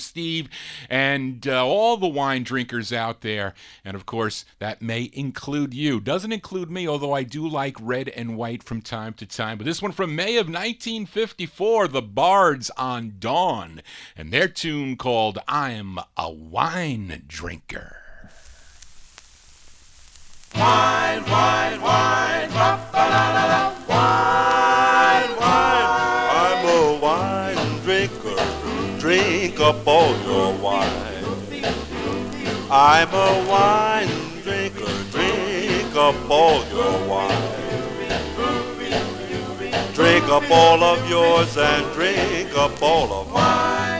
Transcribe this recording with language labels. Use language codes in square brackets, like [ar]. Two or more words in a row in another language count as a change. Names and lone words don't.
[en] Steve and all the wine drinkers out there. And, of course, that may include you. Doesn't include me, although I do like red and white from time to time. But this one from May of 1954, the Bards on Dawn, and their tune called I'm a Wine Drinker. Wine, wine, wine, ba-ba-la-la-la. Wine, wine. I'm a wine drinker. Drink up all your wine. I'm a wine drinker. Drink up all your wine. Drink up all of yours and drink up all of mine.